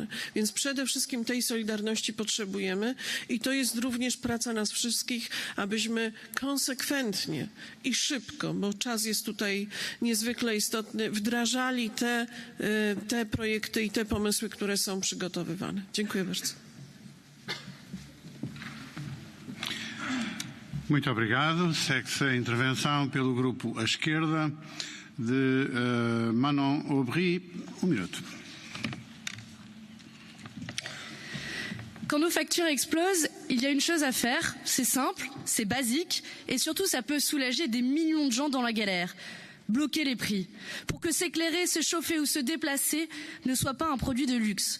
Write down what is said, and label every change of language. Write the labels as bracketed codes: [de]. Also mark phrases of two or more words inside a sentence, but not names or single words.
[pl] Więc przede wszystkim tej solidarności potrzebujemy i to jest również praca nas wszystkich, abyśmy konsekwentnie i szybko, bo czas jest tutaj niezwykle istotny, wdrażali te projekty i te pomysły, które są przygotowywane. Dziękuję bardzo. [pt] Muito obrigado. Segue-se a intervenção pelo grupo à esquerda de MAMUL.AM. Minuto. [fr] Quand nos factures explosent, il y a une chose à faire, c'est simple, c'est basique et surtout ça peut soulager des millions de gens dans la galère. Bloquer les prix pour que s'éclairer, se chauffer ou se déplacer ne soit pas un produit de luxe.